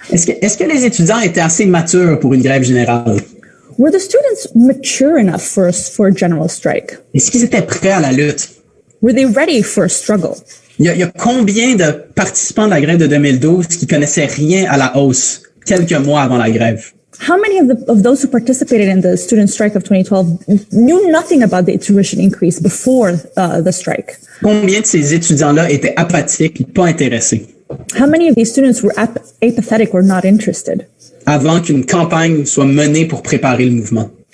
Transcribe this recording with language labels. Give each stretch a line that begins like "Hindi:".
French: Est-ce que les étudiants étaient assez matures pour une grève générale?
English: Were the students mature enough for a general strike?
French: Est-ce qu'ils étaient prêts à la lutte?
English: Were they ready for a struggle?
French: Il y a combien de participants de la grève de 2012 qui connaissaient rien à la hausse quelques mois avant la grève?
English: How many of those who participated in the student strike of 2012 knew nothing about the tuition increase before the strike?
French: Combien de ces étudiants-là étaient apathiques et pas intéressés
English: How many of these students were apathetic or not interested
French: avant qu'une campagne soit menée pour préparer le mouvement?